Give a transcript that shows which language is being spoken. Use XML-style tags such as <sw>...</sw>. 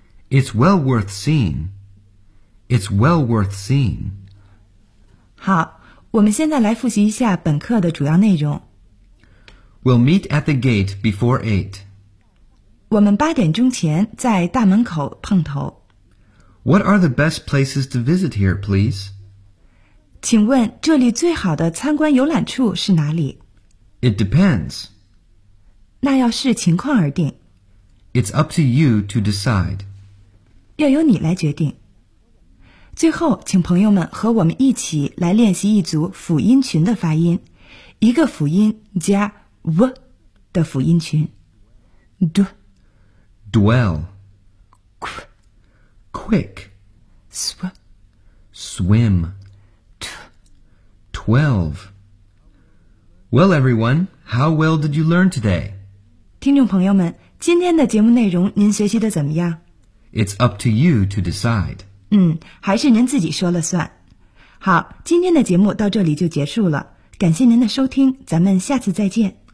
<en>It's well worth seeing. It's well worth seeing.</en> <zh>好，我们现在来复习一下本课的主要内容。</zh> <en>We'll meet at the gate before 8.</en> <zh>我们八点钟前在大门口碰头。</zh> <en>What are the best places to visit here, please?</en> <zh>请问这里最好的参观游览处是哪里？</zh> <en>It depends.</en> <zh>那要视情况而定。</zh> <en>It's up to you to decide.</en> <zh>要由你来决定。最后，请朋友们和我们一起来练习一组辅音群的发音，一个辅音加 w 的辅音群。 d</zh> <en>Dwell. Quick. Quick. Sw. Swim. T. 12. Well, everyone, how well did you learn today?</en> <zh>听众朋友们，今天的节目内容您学习的怎么样？</zh> <en>It's up to you to decide.</en> <zh>还是您自己说了算。好，今天的节目到这里就结束了。感谢您的收听，咱们下次再见。</zh>